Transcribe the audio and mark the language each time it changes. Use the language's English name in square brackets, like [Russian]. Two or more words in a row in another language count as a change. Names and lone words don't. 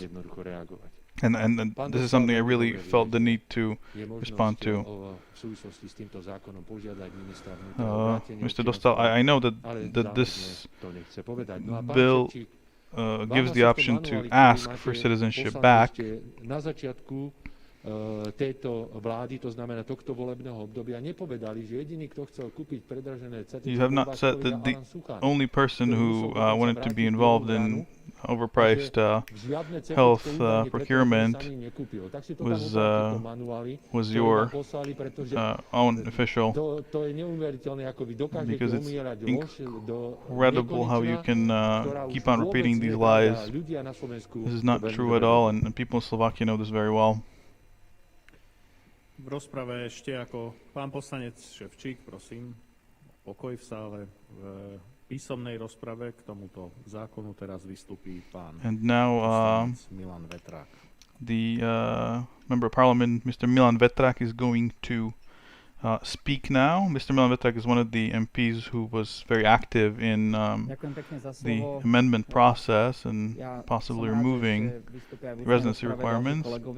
[English] And this is something I really felt the need to respond to. Mr. Dostal, I know that this bill gives the option to ask for citizenship back. [Slovak] Tejto vlády, to znamená tohto volebného obdobia, nepovedali, že jediný, kto chcel kúpiť predražené certifikáty, [English] You have not said that the only person who wanted to be involved in overpriced health procurement was your own official, because it's incredible how you can keep on repeating these lies. This is not true at all, and people in Slovakia know this very well. [Slovak] V rozprave ešte ako pán poslanec Ševčík, prosím, pokoj v sále. V písomnej rozprave k tomuto zákonu teraz vystupí pán poslanec Milan Vetrák. [English] The Member of Parliament, Mr. Milan Vetrák, is going to speak now. Mr. Milan Vetrák is one of the MPs who was very active in the amendment process and possibly removing residency requirements.